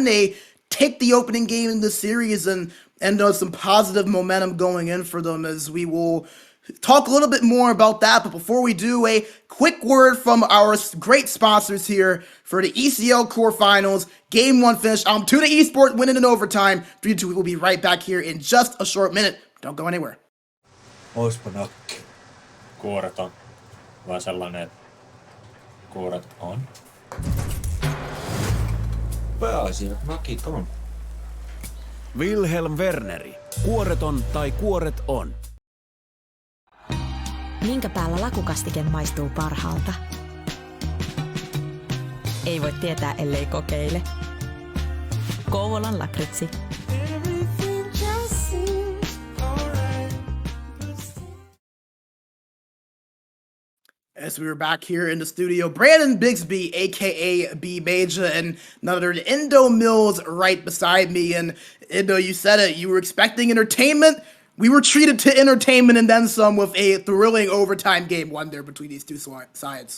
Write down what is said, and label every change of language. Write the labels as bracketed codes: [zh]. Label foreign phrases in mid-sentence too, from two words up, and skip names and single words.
[en] They take the opening game in the series and some positive momentum going in for them, as we will talk a little bit more about that. But before we do, a quick word from our great sponsors here for the ECL quarterfinals. Game 1 finish. Almtuna eSport winning in overtime. 3-2. We will be right back here in just a short minute. Don't go anywhere. [fi] Oispa nakki. Kuoreton. Vai sellainen, että kuoret on? Pääasia, nakit on. Wilhelm Werneri. Kuoreton tai kuoret on. Minkä päällä lakukastike maistuu parhaalta? Ei voi tietää, ellei kokeile. Kouvolan lakritsi. [en] As we were back here in the studio, Brandon Bigsby, aka B Major, and another Indo Mills right beside me. And Indo, you said it, you were expecting entertainment. We were treated to entertainment and then some with a thrilling overtime game 1 there between these two sides.